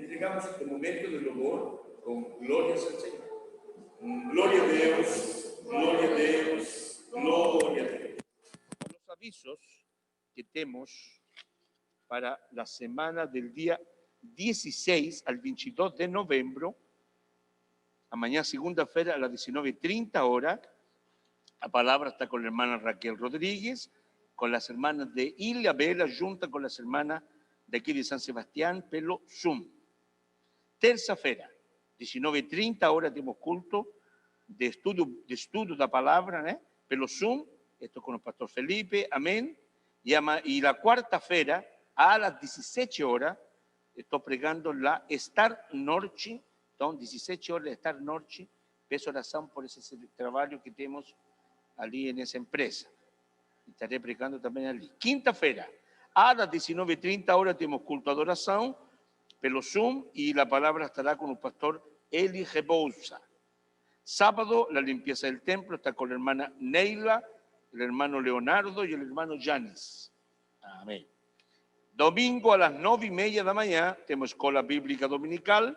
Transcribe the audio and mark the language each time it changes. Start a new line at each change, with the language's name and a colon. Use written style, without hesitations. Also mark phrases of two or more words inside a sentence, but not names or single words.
Spanish: hagamos este momento de louvor con glorias al Señor.
Portuguese: Gloria a Deus, glória a Deus, glória a Deus.
Spanish: Los avisos que tenemos para la semana del día 16 al 22 de noviembre,
Portuguese: amanhã segunda-feira,
Spanish: a las 19:30 horas, la palabra está con la hermana Raquel Rodríguez, con las hermanas de Ilha Bela, junta con las hermanas de aquí de San Sebastián,
Portuguese: pelo Zoom. Terça-feira, 19:30 horas,
Spanish: tenemos culto de estudio
Portuguese: da palavra, né?
Spanish: Pelo Zoom, esto con el pastor Felipe, amén. Y la cuarta-feira, a las 17 horas, estoy pregando la Star Norte, entonces 17 horas de Star Norte,
Portuguese: peço oração
Spanish: por ese trabajo que tenemos ali en esa empresa. Estaré pregando también ali. Quinta-feira, a las 19:30 horas, tenemos culto de adoración, pelo Zoom, y la palabra estará con el pastor Eli Rebouza. Sábado, la limpieza del templo está con la hermana Neila, el hermano Leonardo y el hermano Yanis. Amén. Domingo a las 9:30 de la mañana tenemos escuela bíblica dominical.